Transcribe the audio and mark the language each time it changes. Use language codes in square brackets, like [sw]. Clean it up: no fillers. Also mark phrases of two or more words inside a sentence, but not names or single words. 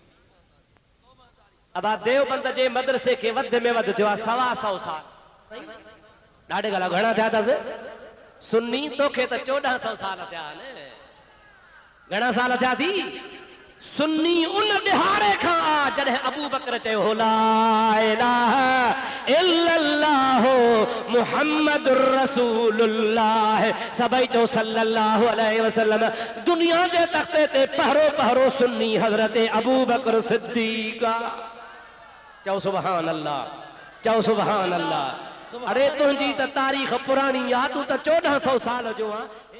[sd] अबा देवबंद जे मदरसे खे वधि में वधि थियो आहे 125 साल। ॾाढे ॻाल्हि घणा थिया अथसि? सुन्नी तोखे त 1400 साल थिया न। घणा साल थिया थी? सुन्नी उन दिहाड़े खां आ जॾहिं अबू बकर चयो [ar] لا إله إلا الله محمد رسول الله. [sd] सभई चो [ar] صلى الله عليه وسلم. [sd] दुनिया जे तख्ते ते पहरो पहरो सुन्नी हजरत अबू बकर सिद्दीक। चओ [ar] سبحان الله, [sd] चओ [ar] سبحان الله. [sd] अरे तुझी त तारीख़ पुरानी आहे, तू त 1400 साल जो आहे।